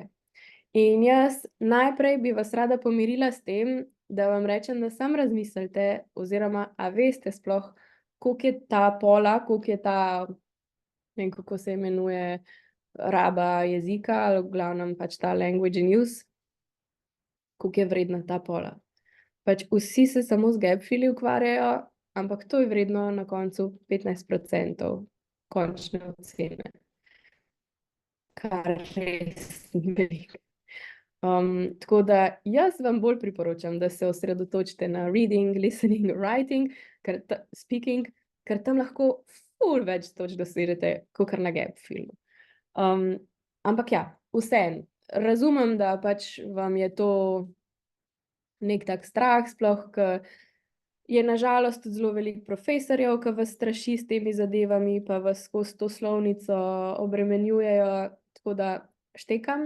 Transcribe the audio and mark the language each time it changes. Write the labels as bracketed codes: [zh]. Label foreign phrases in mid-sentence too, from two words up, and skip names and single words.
[sl] In jaz najprej bi vas rada pomirila s tem, da vam rečem, da samo razmislite, oziroma a veste sploh, koliko je ta pola, koliko je ta, ne vem, kako se imenuje, raba jezika, ali v glavnem pač ta [en] language in use, [sl] koliko je vredna ta pola. Pač vsi se samo z [en] gap filli [sl] ukvarjajo, ampak to je vredno na koncu 15% končne ocene. Kar res ni veliko. Tako da jaz vam bolj priporočam, da se osredotočite na [en] reading, listening, writing, speaking, [sl] ker tam lahko ful več točk dosežete, kakor na [en] gap filmu. [sl] Ampak ja, vseeno, razumem, da pač vam je to nek tak strah, sploh, ker je na žalost tudi zelo veliko profesorjev, ki vas straši s temi zadevami, pa vas skozi to slovnico obremenjujejo, tako da štekam.